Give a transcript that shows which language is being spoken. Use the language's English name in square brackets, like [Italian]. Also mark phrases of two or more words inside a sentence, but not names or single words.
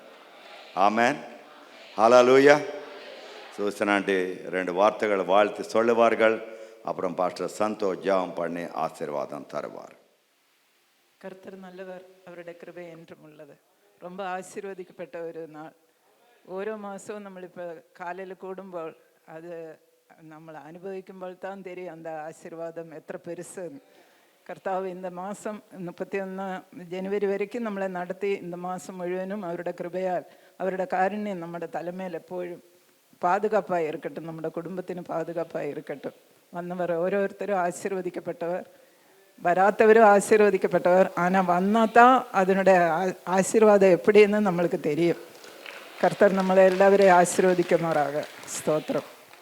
[Tamil] ஆமென், ஹல்லேலூயா. சூசனாண்டி 2 வார்த்தைகள் வாழ்த்து சொல்லுவார்கள். அப்புறம் பாஸ்டர் சந்தோஷ் ஜெபம் பண்ணி ஆசீர்வாதம் தருவார். கர்த்தர் நல்லவர், அவருடைய கிருபை என்றும் உள்ளது. ரொம்ப ஆசீர்வதிக்கப்பட்ட ஒரு நாள். [Malayalam] ഓരോ മാസവും നമ്മളിപ്പോൾ കാലയിൽ കൂടുമ്പോൾ അത് നമ്മൾ അനുഭവിക്കുമ്പോൾ [Tamil] தான் தெரியும் அந்த ஆசீர்வாதம் எത്ര பெருசுன்னு. [Malayalam] കർത്താവ് இந்த മാസം 31 ജനുവരി വരയ്ക്കും നമ്മളെ നടത്തി இந்த മാസം മുഴുവനും അവരുടെ കൃപയാൽ അവരുടെ കാരുണ്യം നമ്മുടെ തലമേൽ എപ്പോഴും പാതുകാപ്പായി ഇരിക്കട്ടെ, നമ്മുടെ കുടുംബത്തിന് പാതുകാപ്പായി ഇരിക്കട്ടെ. വന്നവർ ഓരോരുത്തരും ആശീർവദിക്കപ്പെട്ടവർ, വരാത്തവരും ആശീർവദിക്കപ്പെട്ടവർ. [Tamil] ஆனால் വന്നാത്താ அதனுடைய ஆசீர்வாதம் எப்படின்னு நம்மளுக்கு தெரியும். கர்த்தர் நம்மளை எல்லாவரையும் ஆசீர்வதிக்குமாறாக. ஸ்தோத்திரம்.